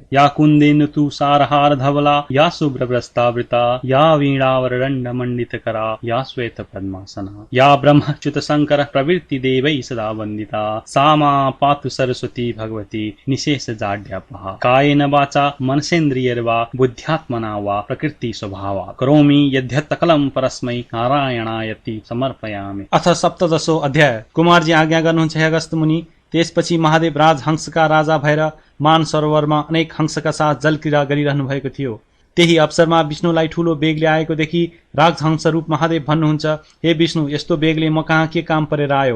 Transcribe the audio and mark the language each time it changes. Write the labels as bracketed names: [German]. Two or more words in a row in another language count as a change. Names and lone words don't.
[Sanskrit] या कुन्देन्दु तुषारहार धवला या शुभ्रवस्त्रावृता या वीणावरदण्डमण्डितकरा या श्वेतपद्मासना या ब्रह्मच्युत शंकर प्रवृत्ति देवैः सदा वन्दिता सा मा पातु सरस्वती भगवती निशेष जाड्यापहा कायेन वाचा मनसेन्द्रियैर्वा बुद्ध्यात्मना वा प्रकृति स्वभावा करोमि यद्यत् सकलं परस्मै नारायणायति समर्पयामि। अथ सप्तदशो अध्याय। [Nepali] कुमारजी आज्ञा गर्नुहुन्छ हे अगस्त्य मुनि। त्यसपछि महादेव राजहंसका राजा भएर मान सरोवरमा अनेक हंसका साथ जलक्रीडा गरिरहनु भएको थियो। त्यही अवसरमा विष्णुलाई ठूलो बेगले आएको देखि राजहंस रूप महादेव भन्नुहुन्छ, हे विष्णु, यस्तो बेगले म कहाँ के काम परेर आयौ?